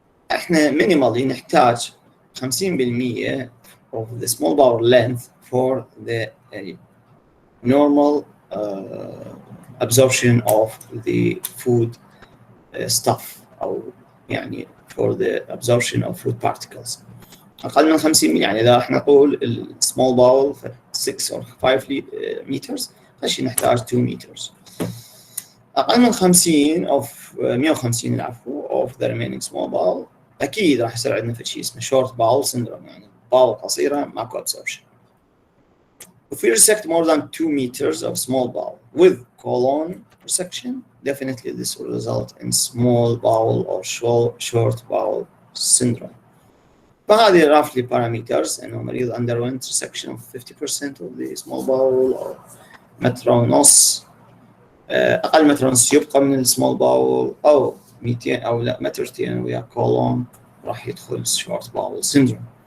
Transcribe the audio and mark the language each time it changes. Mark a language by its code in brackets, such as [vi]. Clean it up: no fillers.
[en] احنا minimally نحتاج 50% of the small bowel length for the normal absorption of the food stuff أو يعني for the absorption of food particles. [ar] أقل من 50 يعني إذا احنا طول ال small bowel [en] 6 or 5 meters [ar] هالشي نحتاج 2 meters. أقل من 50 of 150 العفو [en] of the remaining small bowel [ar] أكيد راح يصير عندنا في شيء اسمه [en] short bowel syndrome [ar] يعني bowel قصيرة ماكو absorption. [en] If we resect more than 2 meters of small bowel with colon resection, definitely this will result in small bowel or short bowel syndrome. [ar] فهذه roughly parameters إنه مريض [en] underwent resection of 50% of the small bowel [ar] أو متر ونص أقل متر ونص يبقى من السمول باول أو 200 أو لا مترتين ويا كولون راح يدخل [en] short bowel syndrome.